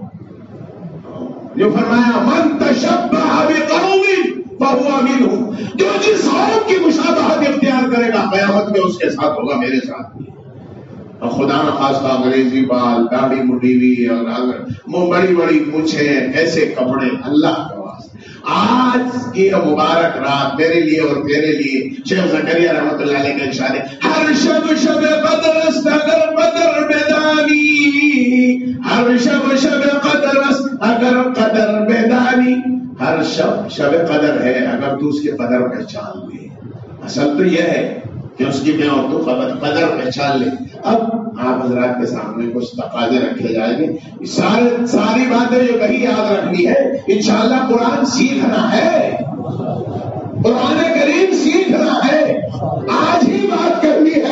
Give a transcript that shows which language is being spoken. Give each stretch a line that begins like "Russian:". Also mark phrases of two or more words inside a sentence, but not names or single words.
Urdu: جو فرمایا
Arabic: من تشبہ بقوم فہو منہم،
Urdu: جو جس قوم کی مشابہت اختیار کرے گا قیامت میں اس کے ساتھ ہوگا، میرے ساتھ. اور خدا نخواستہ انگریزی بال، داڑھی مڈی ہوئی اور بڑی بڑی مونچھیں، ایسے کپڑے، اللہ کے واسطے. آج کی مبارک رات میرے لیے اور تیرے لیے شیخ زکریا
Arabic: رحمۃ اللہ علیہ
Urdu: کا ارشاد ہے
Persian: ہر شب قدر است اگر قدر بیدانی، ہر شب قدر است اگر قدر بیدانی.
Urdu: ہر شب قدر ہے اگر تو اس کے قدر پہچان لے. اصل تو یہ ہے کہ اس کی میں اور تو قدر پہچان لے. اب آپ حضرات کے سامنے کچھ تقاضے رکھے جائیں گے. ساری باتیں جو کہیں یاد رکھنی ہے. انشاءاللہ قرآن سیکھنا ہے، قرآن کریم سیکھنا ہے، آج ہی بات کرنی ہے.